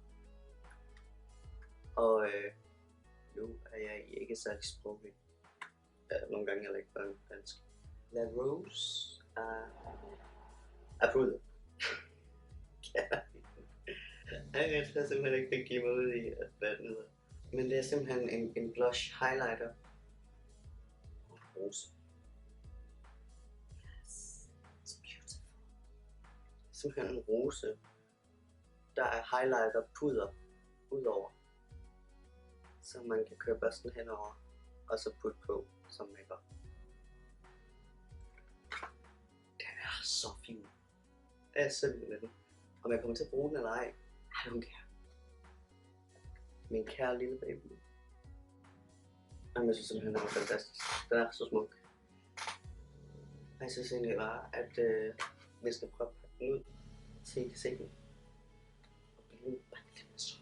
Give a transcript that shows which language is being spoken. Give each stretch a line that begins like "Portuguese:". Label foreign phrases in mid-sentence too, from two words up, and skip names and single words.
Danish: Og nu er jeg ikke særlig sproglig. Nogle gange er jeg ikke bare dansk. La Rose er puder. Jeg tror simpelthen ikke, kan give mig ud i, hvad den hedder. Men det er simpelthen en
English: blush highlighter.
Danish: Rose.
English: Yes, it's beautiful.
Danish: Simpelthen en rose, der er highlighter puder udover, så man kan køre børsten henover og så putte på som makeup. Den er så fin. Jeg er så vild med den. Om jeg kommer til at bruge den eller ej,
English: I don't care.
Danish: Min kære lille baby. Jamen, jeg synes simpelthen, den er fantastisk. Den er så smuk. Jeg synes egentlig bare, at vi skal prøve at pakke den ud, så I kan se den. Og blive bare lidt mere så.